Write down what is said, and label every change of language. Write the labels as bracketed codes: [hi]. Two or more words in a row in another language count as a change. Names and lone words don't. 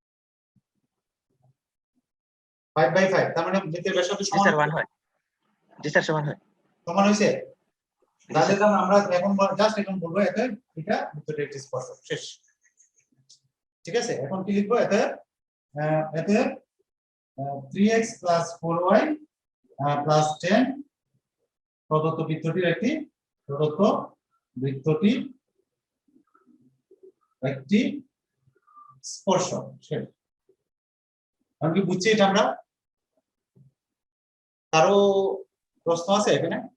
[bn] 5/5, তার মানে বৃত্তের ব্যাসার্ধ জি সমান স্যার 1 হয়, জি স্যার সমান হয়। সমান হইছে। তাহলে আমরা এখন জাস্ট এখন বলবো এটা বৃত্তটির একটি স্পর্শক, শেষ। ঠিক আছে, এখন কি লিখবো? এতে [en] 3x plus 4y plus 10 [bn] প্রদত্ত বৃত্তটির একটি স্পর্শক, শেষ। আমি কি বুঝছি এটা? আমরা কারো প্রশ্ন আছে এখানে?